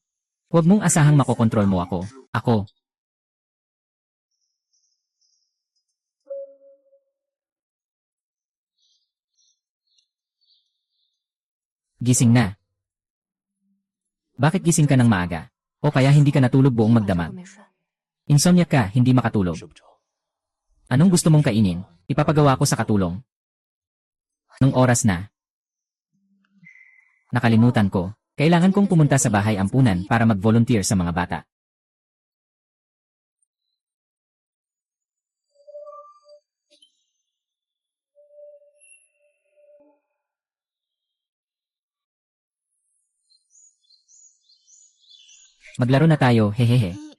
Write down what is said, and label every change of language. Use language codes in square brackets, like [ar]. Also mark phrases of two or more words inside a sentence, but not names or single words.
[tl] Huwag mong asahang makokontrol mo ako. Ako. Gising na. Bakit gising ka ng maaga? O kaya hindi ka natulog buong [zh] 晚上 [tl] magdamag? [zh] 没睡。 [tl] Insomnia ka, hindi makatulog. [zh] 睡不着。 [tl] Anong gusto mong kainin? Ipapagawa ko sa katulong. Nung oras na. Nakalimutan ko. Kailangan kong pumunta sa bahay ampunan para mag-volunteer sa mga bata. Maglaro na tayo, hehehe.